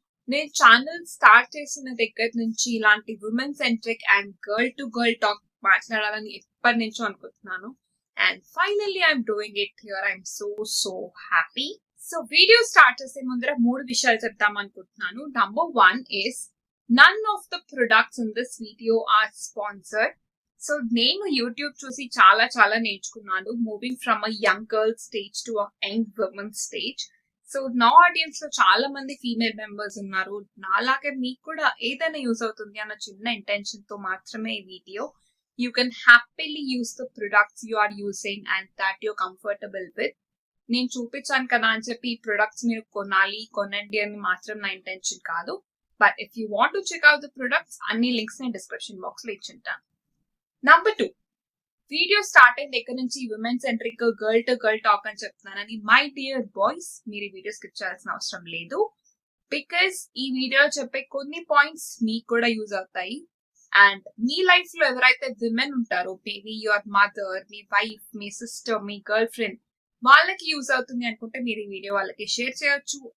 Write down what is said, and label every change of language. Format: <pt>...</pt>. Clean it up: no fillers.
<te>నేను channel start చేసిన దగ్గర నుంచి ఇలాంటి</te> <en>women centric and girl to girl talk</en> <te>మాట్లాడాలని ఎప్పటి నుంచో అనుకుంటున్నాను.</te> <en>And finally I'm doing it here. I'm so happy.</en> <te>So video start చేసే ముందర 3 విషయాలు చెప్తాం అనుకుంటున్నాను.</te> <en>Number 1 is none of the products in this video are sponsored. సో</en> <te>నేను యూట్యూబ్ చూసి చాలా చాలా నేర్చుకున్నాను,</te> <en>Moving from a young girl stage to a young woman stage.</en> <te>So నా ఆడియన్స్ లో చాలా మంది ఫీమేల్ మెంబర్స్ ఉన్నారు. నాలాగే మీకు కూడా ఏదైనా యూజ్ అవుతుంది అన్న చిన్న ఇంటెన్షన్ తో మాత్రమే ఈ video.</te> <en>You can happily use the products you are using and that you comfortable with.</en> <te>నేను చూపించాను కదా అని చెప్పి ఈ ప్రొడక్ట్స్ మీరు కొనండి అని మాత్రం నా ఇంటెన్షన్ కాదు.</te> <en>But if you want to check out the products,</en> <te>అన్ని లింక్స్ నేను డిస్క్రిప్షన్ బాక్స్ లో ఇచ్చింటాను. నంబర్ 2, వీడియో స్టార్ట్ అయిన దగ్గర నుంచి</te> <en>women centric girl to girl talk</en> <te>అని చెప్తున్నానని</te> <en>my dear boys,</en> <te>మీరు ఈ వీడియో స్కిప్ చేయాల్సిన అవసరం లేదు. బికాస్ ఈ వీడియో చెప్పే కొన్ని పాయింట్స్ మీకు కూడా యూజ్ అవుతాయి. అండ్ మీ లైఫ్ లో ఎవరైతే విమెన్ ఉంటారో,</te> <en>maybe your mother,</en> <te>మీ wife, మీ sister, మీ girl friend, వాళ్ళకి యూజ్ అవుతుంది అనుకుంటే మీరు ఈ వీడియో వాళ్ళకి షేర్ చేయొచ్చు.</te>